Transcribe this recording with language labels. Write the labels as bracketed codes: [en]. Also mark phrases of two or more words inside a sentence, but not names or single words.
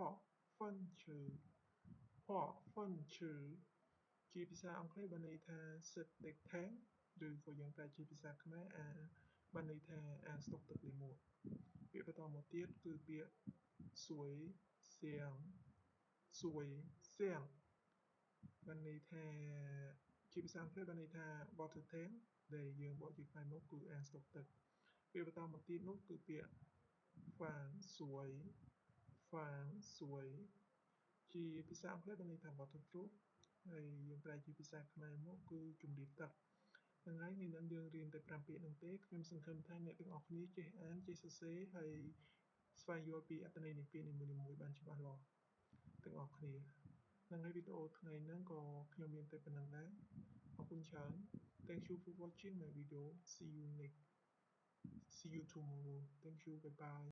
[km] ផហ្វិនឈឺជាភាសាអង់គ្លេសបានន័យថា [en] septic tank [km] ឬក៏យើងប្រែជាភាសាខ្មែរបានន័យថាអាស្តុកទឹកលាមកពាក្យបន្តមកទៀតគឺពាក្យសួយសៀងបានន័យថាជាភាសាអង់គ្លេសបានន័យថា [en] water tank [km] ដែលយើងបកជាខ្មែរមកគឺអាងស្តុកទឹកពាក្យបន្តមកទៀតនោះគឺពាក្យ ហ្វាង សួយជាភាសាអង់គ្លេសបានន័យថា waterproof ហើយយើងប្រែជាភាសាខ្មែរមកគឺជម្រាបទឹកហ្នឹងហើយថ្ងៃនេះយើងរៀនតែ5ពាក្យហ្នឹងទេខ្ញុំសង្ឃឹមថាអ្នកទាំងអស់គ្នាចេះអានចេះសរសេរហើយស្វែងយល់ពីអត្ថន័យនៃពាក្យនីមួយៗបានច្បាស់លាស់ទាំងអស់គ្នាហ្នឹងហើយវីដេអូថ្ងៃហ្នឹងក៏ខ្ញុំមានតែប៉ុណ្្នឹងដែរអរគុណច្រើន [en] Thank you for watching my video see you tomorrow thank you bye bye